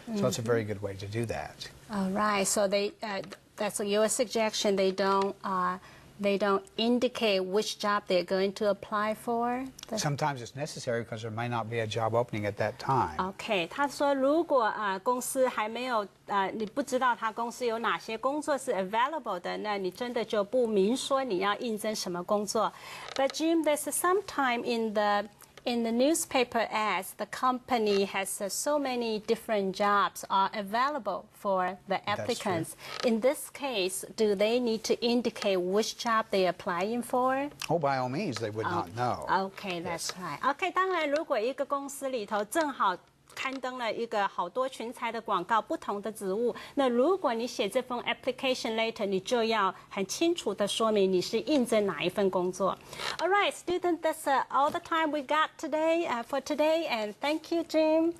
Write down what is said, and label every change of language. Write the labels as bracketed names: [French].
[English] So it's a very good way to do that. All right. So that's your suggestion. They don't indicate which job they're going to apply for. Sometimes it's necessary because there may not be a job opening at that time. [Chinese] OK，他说如果公司还没有你不知道他公司有哪些工作是 available 的，那你真的就不明说你要应征什么工作。 [English] But Jim, there's some time in the newspaper ads, the company has so many different jobs are available for the applicants. In this case, do they need to indicate which job they're applying for? Oh, by all means, they would not know. Okay, that's right. [Chinese] Okay, 当然，如果一个公司里头正好刊登了一个好多群才的广告，不同的职务。那如果你写这封 application letter， 你就要很清楚的说明你是应征哪一份工作。 [English] All right, students, that's all the time we got today for today, and thank you, Jim.